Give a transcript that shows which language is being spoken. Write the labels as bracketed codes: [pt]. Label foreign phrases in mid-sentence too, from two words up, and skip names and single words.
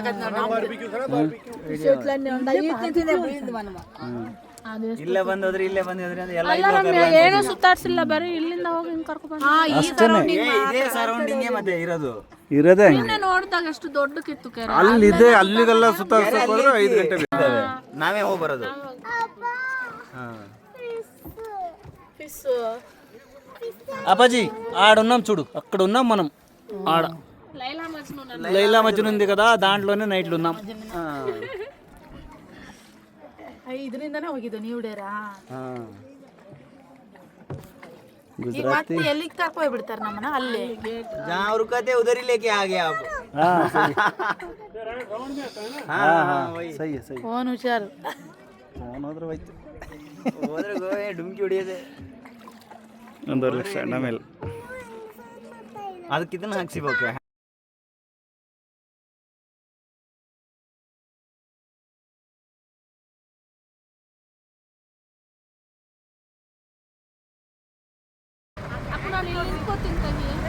[kn] ಇಲ್ಲೇ ಬಂದೋದ್ರಿ ಇಲ್ಲೇ ಬಂದಿದ್ರಿ ಅಂದ್ರೆ ಎಲ್ಲ ಅಲ್ಲ ರಮ್ಯ ಏನು ಸುತ್ತಾಡ್ಸಿಲ್ಲ ಬರೀ ಇಲ್ಲಿಂದ ಹೋಗಿ ಹಿಂಗ್ ಕರ್ಕೊಂಡ್ ಇದೇ ಸರೌಂಡಿಂಗ್ ಮತ್ತೆ ಇರೋದು ಇರೋದೇ ಬಂದು ನೋಡಿದಾಗ ಎಷ್ಟು ದೊಡ್ಡಕ್ಕಿತ್ತು ಕೆರೆ ಅಲ್ಲಿದೆ ಅಲ್ಲಿಗೆಲ್ಲ ಸುತ್ತಾಡ್ಸಕ್ ಹೋದ್ರೆ 5 ಗಂಟೆ ಬೇಕು ನಾವೇ ಹೋಗಿ ಬರೋದು [te] ఫిష్ అప్పాజీ ఆడున్నాం చూడు అక్కడ ఉన్నాం మనం ఆడ లైలా మజ్నూ లైలా మజ్ను ఉంది కదా దాంట్లోనే నైట్లు ఉన్నాం [kn] ಇದರಿಂದನೇ ಹೋಗಿದ್ದು ನೀವು ಡೇರಾ ಗುಜರಾತಿ ಮತ್ತೆ ಎಲ್ಲಿಗೆ ಕರ್ಕೊಂಡು ಬಿಡ್ತಾರೆ ನಮ್ಮನ್ನ ಅಲ್ಲಿ [hi] जहाँ रुका थे उधर ही लेके आ गए आप हाँ सही हाँ हाँ वही सही है सही [kn] ಫೋನ್ ಹುಷಾರು ಫೋನ್ ಹೋದ್ರೆ ಹೋಯ್ತು ಹೋದ್ರೆ ಗೋವೆ ಡುಮ್ಕಿ ಹೊಡಿಯೋದೆ 1 ಲಕ್ಷ ಆಮೇಲೆ ಅದಕ್ಕೆ ಇದನ್ನ ಹಾಕ್ಸಿಬೇಕು ನಾನು ಇಲ್ಲಿ ನಿಂತ್ಕೋತೀನಿ ತಂಗಿ